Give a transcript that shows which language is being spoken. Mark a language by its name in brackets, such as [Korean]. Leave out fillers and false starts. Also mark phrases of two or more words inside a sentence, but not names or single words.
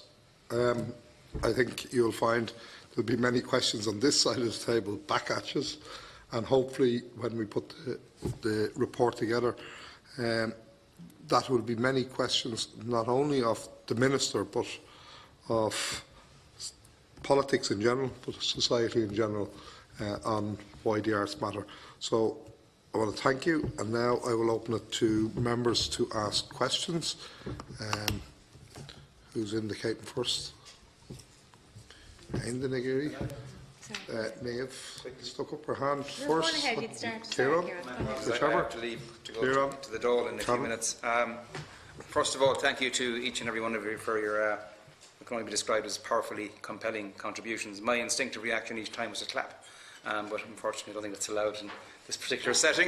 [English] I think you'll find there'll be many questions on this side of the table back at us, and hopefully when we put the report together, that will be many questions not only of the Minister but of politics in general, but society in general, on why the arts matter. So I want to thank you, and now I will open it to members to ask questions. Who's indicating first? Heydon Nagiri. Niamh stuck up her hand first. Go ahead, get started. Kieran? Whichever. I have to leave to go to the Dáil in a few minutes. First of all, thank you to each and every one of you for your what can only be described as powerfully compelling contributions. My instinctive reaction each time was to clap, but unfortunately I don't think that's allowed in this particular setting.